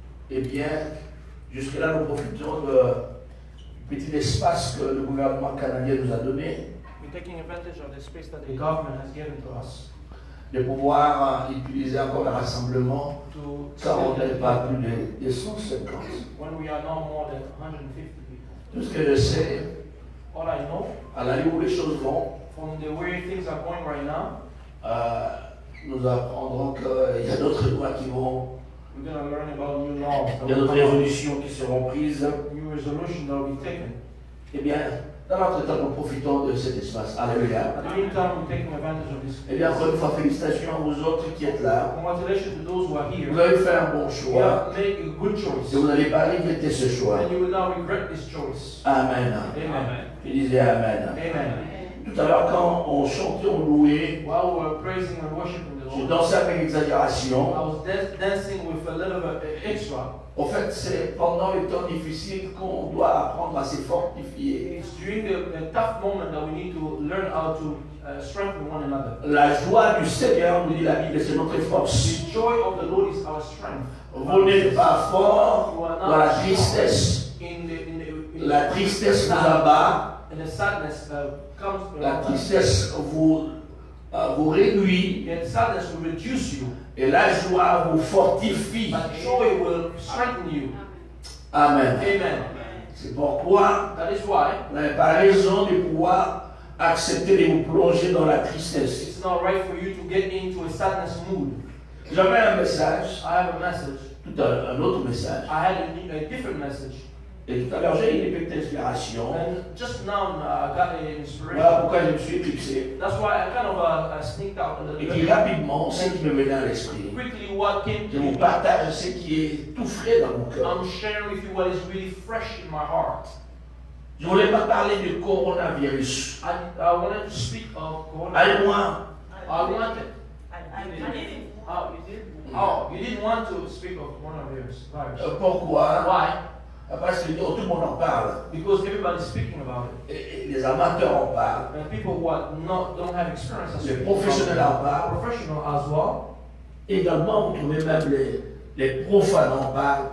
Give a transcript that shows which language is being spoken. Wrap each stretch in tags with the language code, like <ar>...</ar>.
<fr>Eh bien, jusque-là, nous profitons du petit espace que le gouvernement canadien nous a donné.</fr> <en>Taking advantage of the space that the government has given to us.</en> <fr>De pouvoir utiliser encore le rassemblement car on n'est pas plus de 150.</fr> <en>When we are now more than 150 people.</en> <fr>Tout ce que je sais,</fr> <en>all I know,</en> <fr>à l'allure où les choses vont,</fr> <en>from the way things are going right now,</en> <fr>nous apprendrons qu'il y a d'autres lois qui vont,</fr> <en>we're going to learn about new laws.</en> <fr>Il y a d'autres résolutions qui seront prises.</fr> <en>New resolutions that will be taken.</en> <fr>Eh bien, dans notre temps, nous profitons de cet espace. Alléluia.</fr> <en>At the meantime, we're taking advantage of this.</en> <fr>Eh bien, encore une fois, félicitations aux autres qui êtes là.</fr> <en>Congratulations to those who are here.</en> <fr>Vous avez fait un bon</fr> <en>You</en> <fr>choix.</fr> <en>have made a good choice.</en> <fr>Et vous n'allez pas regretter ce choix.</fr> <en>And you will now regret this choice.</en> <fr>Amen.</fr> <en>Amen.</en> <fr>Je disais Amen.</fr> <en>Amen.</en> <fr>Tout à l'heure, quand on chantait, on louait,</fr> <en>While we were praising and worshiping the</en> <fr>je</fr> <en>Lord,</en> <fr>dansais avec exagération.</fr> <en>I was dancing with a little bit extra.</en> <fr>En fait, c'est pendant les temps difficiles qu'on doit apprendre à se fortifier.</fr> <en>It's during the tough moment that we need to learn how to strengthen one another.</en> <fr>La joie du Seigneur, nous dit la Bible, c'est notre force.</fr> <en>The joy of the Lord is our strength.</en> <fr>Vous n'êtes pas fort dans la tristesse. La tristesse vous abat.</fr> <en>And the sadness comes.</en> <fr>La tristesse vous réduit.</fr> <en>And sadness will reduce you.</en> <fr>Et la joie vous fortifie.</fr> <en>But joy will strengthen you.</en> <fr>Amen.</fr> <en>Amen.</en> <fr>C'est pourquoi</fr> <en>That is why</en> <fr>vous n'avez pas raison de pouvoir accepter de vous plonger dans la tristesse.</fr> <en>it's not right for you to get into a sadness mood.</en> <fr>J'avais un message,</fr> <en>I have a message.</en> <fr>tout un autre message.</fr> <en>I had a different message.</en> <fr>Et tout à l'heure, j'ai eu une petite inspiration.</fr> <en>And just now I got an inspiration.</en> <fr>Voilà pourquoi je me suis éclipsé.</fr> <en>That's why I kind of sneaked out a little</en> <fr>Et qui</fr> <en>bit.</en> <fr>rapidement, ce qui me venait à l'esprit.</fr> <en>Quickly, what came</en> <fr>Je</fr> <en>to</en> <fr>vous</fr> <en>me.</en> <fr>partage ce qui est tout frais dans mon cœur.</fr> <en>I'm sharing with you what is really fresh in my heart.</en> <fr>Je ne voulais pas parler du coronavirus.</fr> <en>I wanted to speak of coronavirus.</en> <fr>Allez-moi.</fr> <en>I wanted. Oh, you did? Oh, you didn't want to speak of coronavirus.</en> <fr>Pourquoi?</fr> <en>Why?</en> <fr>Parce que tout le monde en parle.</fr> <en>Because everybody's speaking about it.</en> <fr>Et les amateurs en parlent.</fr> <en>And people who don't have experience are</en> <fr>Les</fr> <en>speaking</en> <fr>professionnels</fr> <en>about</en> <fr>en parlent.</fr> <en>it. Professional as well.</en> <fr>Également, vous trouvez même les profanes en parlent.</fr>